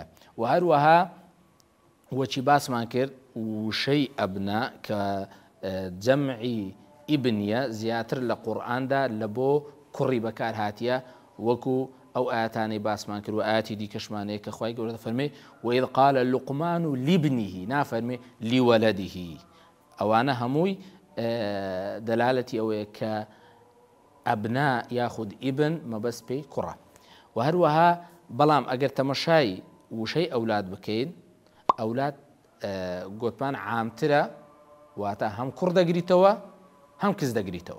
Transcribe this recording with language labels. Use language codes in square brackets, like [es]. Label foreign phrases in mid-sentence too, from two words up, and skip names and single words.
[ckb] و هەروەها وەچی باسمان کرد وشەی ئەبنا کە جەمعی ئیبنیە زیاتر لە قورئاندا لە بۆ کوڕی بەکار هاتیە، وەکو ئەو ئاەتانەی باسمان کرد و ئاەتی دیکەشمانەیە کە خوای گەورە دەفەرمێ [ar] وإذ قال لقمان لابنه، [ckb] نافەرمێ لولده. ئەوانە هەمووی دەلالەتی ئەوەیە کە ئەبنا یاخود ئیبن مەبەست پێی کوڕە. و هەروەها بەڵام ئەگەر تەمەشای وشەی ئەولاد بکەین، ئەولاد گوتمان عامترە، واتە هەم کوڕ دەگریتەوە هەم کچ دەگریتەوە.